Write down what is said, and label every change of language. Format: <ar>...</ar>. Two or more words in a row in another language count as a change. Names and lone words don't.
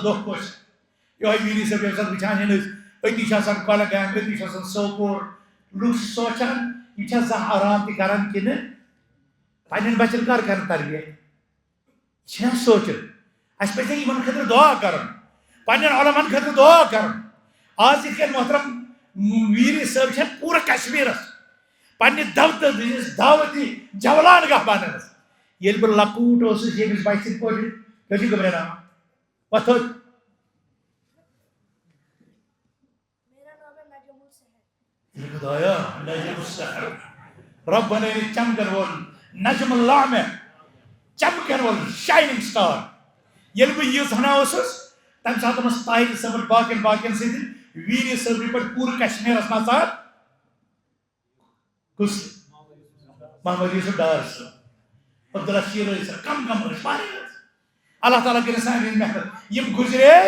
<ks>دۄہ خۄش یہوے ویٖری صٲب ییٚمہِ ساتہٕ وٕچھان چھِ أسۍ أتی چھِ آسان کۄلگامہِ أتی چھِ آسان سوپور لُکھ چھِ سونٛچان یِم چھا زانٛہہ آرام تہِ کران کِنہٕ پننٮ۪ن بچن کر کرن تربیت یہِ چھُنہ سونٛچُن اَسہِ پزِ یِمن خٲطرٕ دعا کرُن پننٮ۪ن علماہن خٲطرٕ دعا کرُن آز یِتھ کٔنۍ محترم ویٖری صٲب چھِ پوٗرٕ کشمیٖرس پننہِ دعوتی جولان گاہ بنٲومٕژ ییٚلہِ بہٕ لۄکُٹ اوسُس ییٚمِس بچہِ سٕنٛدۍ پٲٹھۍ کیٛاہ چھُ گھبراوان وۄتھ تھوٚد خدایا</ks> <ar>نجم السحر</ar> <ks>رب بنٲوِتھ چمکن وول</ks> <ar>نجم اللامہ</ar> <ks>چمکن وول</ks> <en>shining star</en> <ks>ییٚلہِ بہٕ یہِ زانان اوسُس تمہِ ساتہٕ اوس طاہر صٲبن باقین سۭتۍ ویٖری صٲبنہِ پٮ۪ٹھ پوٗرٕ کشمیٖرس نژان کُس محمد یوسف ڈار صٲب عبداللہ شیرٲزی صٲب کم ٲسۍ واریاہ ٲسۍ اللہ تعالیٰ کٔرِنۍ سانہِ ہٕنٛز محنت یِم گُزرے</ks>